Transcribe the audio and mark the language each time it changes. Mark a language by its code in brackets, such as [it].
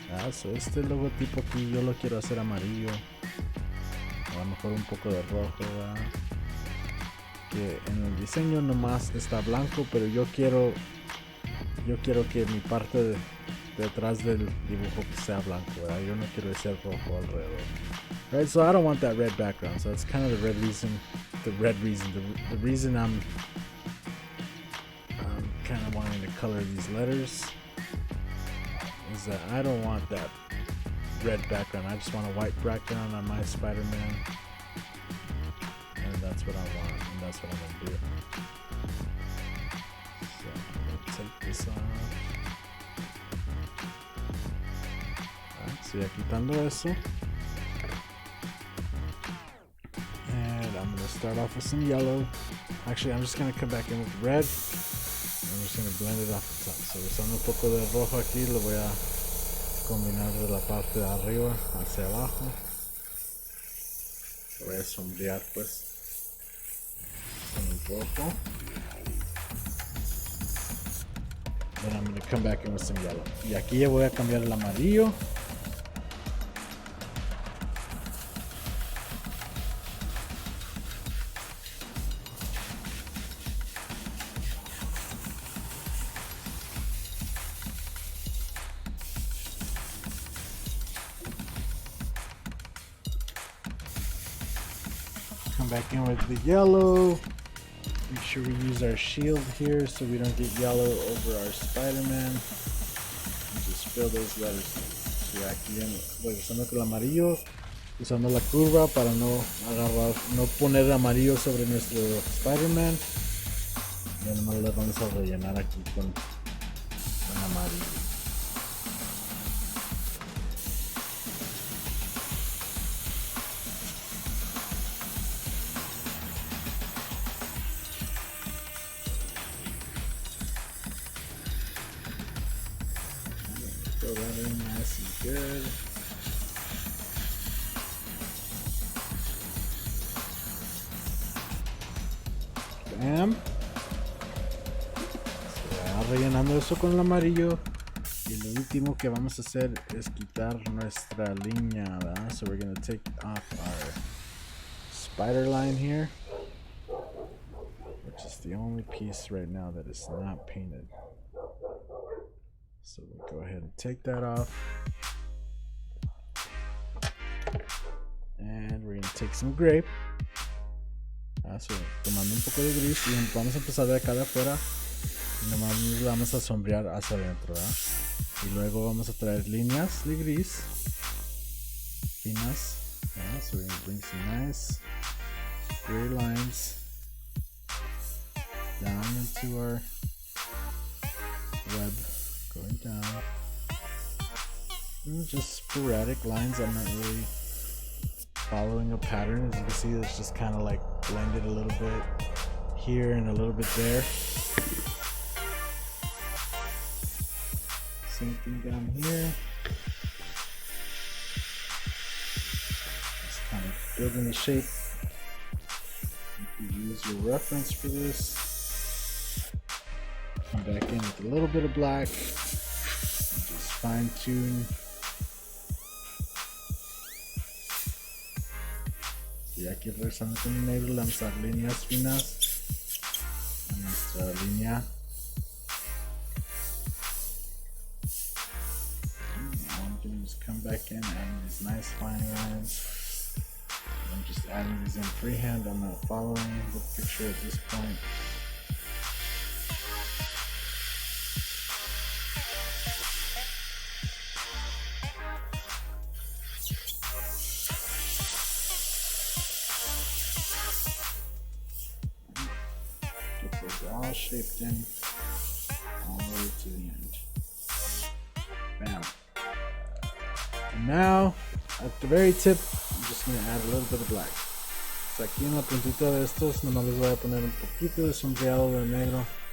[es] So este logotipo aquí yo lo quiero hacer amarillo. A lo mejor un poco de rojo, ¿verdad? Que en el diseño nomás está blanco, pero yo quiero que mi parte de detrás del dibujo que sea blanco, ¿verdad? Yo no quiero ese rojo alrededor. [en] Right, so I don't want that red background. So it's kind of the reason I'm kind of wanting to color these letters is that I don't want that red background. I just want a white background on my Spider-Man, and that's what I want, and that's what I'm gonna do. So I'm gonna take this off. Alright, so yeah, [es] quitando eso. [en] And I'm gonna start off with some yellow. Actually, I'm just gonna come back in with red. I'm just gonna blend it off the top. [es] So usando un poco de rojo aquí, lo voy a combinar de la parte de arriba hacia abajo. Lo voy a sombrear pues con el rojo. [en] Then I'm gonna come back in with some yellow. [es] Y aquí ya voy a cambiar el amarillo. [en] come back in with the yellow. Make sure we use our shield here so we don't get yellow over our Spider-Man. And just fill those letters. [es] So aquí regresando con el amarillo, usando la curva para no agarrar, no poner amarillo sobre nuestro Spider-Man. Y además le vamos a rellenar aquí con amarillo. [en] Throw that in nice and good. Bam. [es] Se va rellenando eso con el amarillo. Y lo último que vamos a hacer es quitar nuestra línea, ¿verdad? [en] So we're going to take off our spider line here, which is the only piece right now that is not painted. So we'll go ahead and take that off. And we're going to take some gray. [es] So, tomando un poco de gris y vamos a empezar de acá de afuera. Y nomás nos vamos a sombrear hacia adentro, ¿verdad? Y luego vamos a traer líneas de gris finas. [en] Yeah, so we're going to bring some nice gray lines down into our web. Going down. And just sporadic lines. I'm not really following a pattern. As you can see, it's just kind of like blended a little bit here and a little bit there. Same thing down here. Just kind of building the shape. You can use your reference for this. Come back in with a little bit of black. Just fine tune. [es] Y aquí regresando con el negro, le vamos a dar líneas finas a nuestra línea. [en] All I'm doing is come back in, adding these nice fine lines. I'm just adding these in freehand. I'm not following the picture at this point. All shaped in all the way to the end. Bam. And now at the very tip, I'm just going to add a little bit of black. [es] So aquí en la puntita de estos nomás les voy a poner un poquito de sombreado de negro.